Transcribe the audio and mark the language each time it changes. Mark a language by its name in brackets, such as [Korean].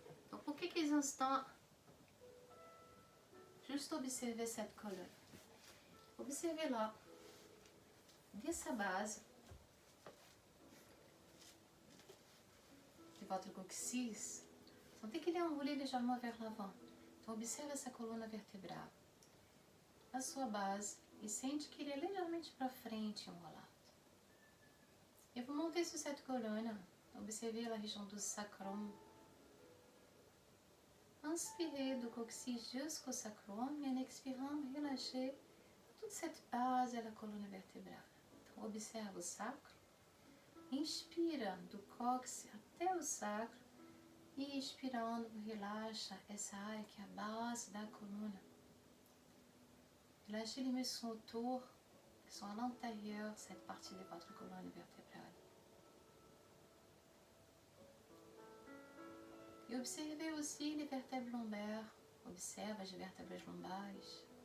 [French] Donc, pour quelques instants, juste observez cette colonne. Observez-la, de sa base, de votre coccyx. Sentez qu'il est enroulé légèrement vers l'avant. [Portuguese] Então, observe essa coluna vertebral. A sua base, e sente que ele é levemente para frente enrolado. [French] Et vous montez sur cette colonne. Observez la région du sacrum. Inspirez du coccyx jusqu'au sacrum et en expirant, relâchez toute cette base de la colonne vertébrale. [Portuguese] Então, observe o sacro. Inspira do cóccix até o sacro e expirando, relaxa essa área que é a base da coluna. [French] Relâchez les muscles autour qui sont à l'intérieur, cette partie de votre colonne vertébrale. E observez aussi les vertèbres lombaires. [Portuguese] Observe as vértebras lombares.